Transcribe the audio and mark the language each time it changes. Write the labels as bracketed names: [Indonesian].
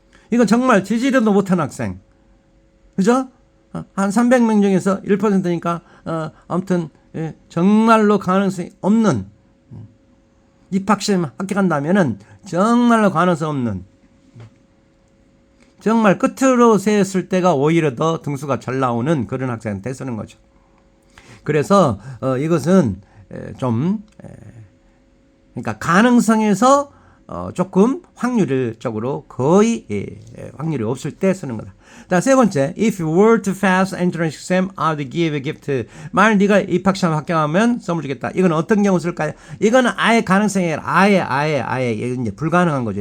[Korean] 이건 정말 지지리도 못한 학생. 그죠? 한 300명 중에서 1%니까 아무튼 정말로 가능성이 없는 입학시험 합격한다면은 정말로 가능성 없는 정말 끝으로 세었을 때가 오히려 더 등수가 잘 나오는 그런 학생한테 쓰는 거죠. 그래서 이것은 좀 그러니까 가능성에서 조금 확률적으로 거의 확률이 없을 때 쓰는 거다. 자, 세 번째, [English] if you were to pass entrance exam, I would give a gift. [Korean] 만약 네가 입학시험 합격하면 선물 주겠다. 이건 어떤 경우 쓸까요? 이거는 아예 가능성이 아예 이제 불가능한 거죠.